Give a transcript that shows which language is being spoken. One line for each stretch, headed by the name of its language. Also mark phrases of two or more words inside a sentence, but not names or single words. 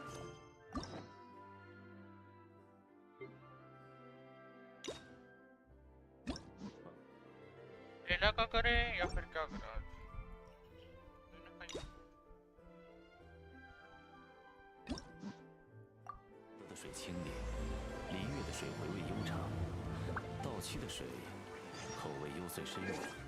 Hindi: लेना का करें या फिर क्या करें आज?
Chinese: 河的水清冽，璃月的水回味悠长，稻期的水口味幽邃深远。